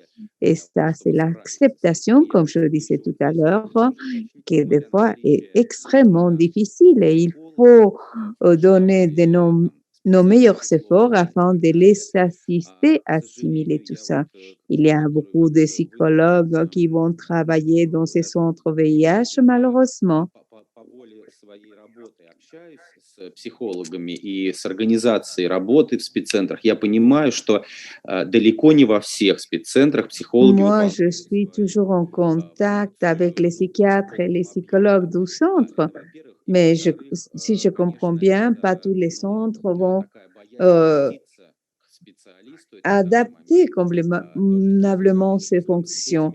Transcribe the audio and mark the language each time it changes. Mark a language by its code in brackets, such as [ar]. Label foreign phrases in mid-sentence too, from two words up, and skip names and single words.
[fr] Et ça, c'est l'acceptation, comme je le disais tout à l'heure, qui des fois est extrêmement difficile et il faut donner nos meilleurs efforts afin de les assister à assimiler tout ça. Il y a beaucoup de psychologues qui vont travailler dans ces centres VIH, malheureusement. [ru] С психологами и с организацией работы в спеццентрах, я понимаю, что далеко не во всех спеццентрах психологи... [fr] Moi, je suis toujours en contact avec les psychiatres et les psychologues du centre, mais si je comprends bien, pas tous les centres vont adapter convenablement ces fonctions.